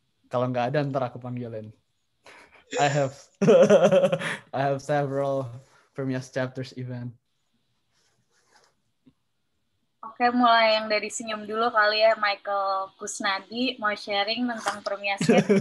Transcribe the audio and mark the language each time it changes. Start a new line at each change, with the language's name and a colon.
Indonesian: Kalau nggak ada, ntar aku panggilin.
English: I have several Permias chapters event.
Indonesian: Oke, mulai yang dari senyum dulu kali ya, Michael Kusnadi mau sharing tentang Permiasnya.